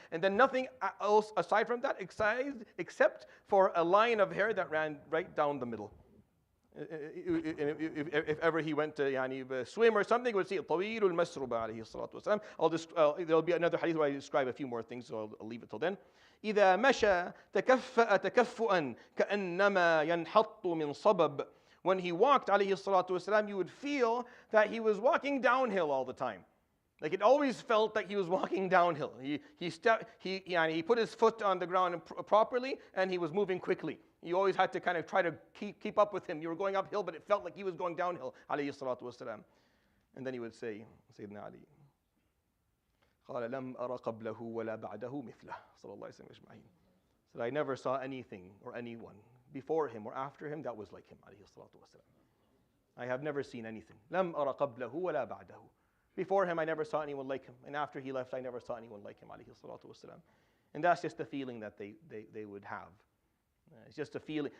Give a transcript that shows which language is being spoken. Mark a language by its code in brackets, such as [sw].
[en] And then nothing else aside from that, except for a line of hair that ran right down the middle. If ever he went to swim or something, he would see [ar] طويل المسربة عليه الصلاة والسلام. [en] There'll be another hadith where I describe a few more things, so I'll leave it till then. [ar] إذا مشى تكفأ تكفؤا كأنما ينحط من صبب. [en] When he walked, alayhi salatu wasalam, you would feel that he was walking downhill all the time. Like it always felt like he was walking downhill. He put his foot on the ground properly, and he was moving quickly. You always had to kind of try to keep up with him. You were going uphill, but it felt like he was going downhill, alayhi salatu wasalam. And then he would say, Sayyidina Ali, [ar] قال لم أرى قبله ولا بعده مثله صلى الله عليه وسلم أجمعين. [en] Said, I never saw anything or anyone before him or after him that was like him, alayhi salatu wasalam. I have never seen anything. [ar] لم أرى قبله ولا بعده. [en] Before him, I never saw anyone like him. And after he left, I never saw anyone like him, alayhi salatu wasalam. And that's just the feeling that they would have. It's just a feeling.